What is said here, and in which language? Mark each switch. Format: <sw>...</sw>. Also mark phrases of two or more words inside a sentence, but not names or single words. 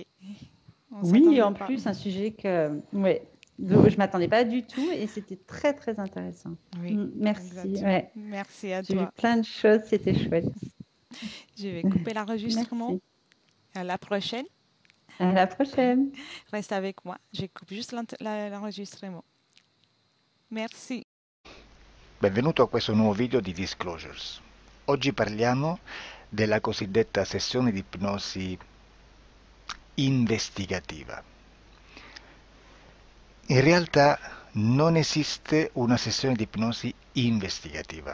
<fr>Oui, en plus, un sujet que je ne m'attendais pas du tout et c'était très, très intéressant. Oui, merci. Ouais. Merci à J'ai vu toi. plein de choses, c'était chouette. Je vais couper l'enregistrement. Merci. À la prochaine. À la prochaine. Reste avec moi. Je coupe juste l'enregistrement. Merci.</fr> <it>Benvenuto a questo nuovo video di Disclosures. Oggi parliamo della cosiddetta sessione di ipnosi investigativa. In realtà non esiste una sessione di ipnosi investigativa.</it>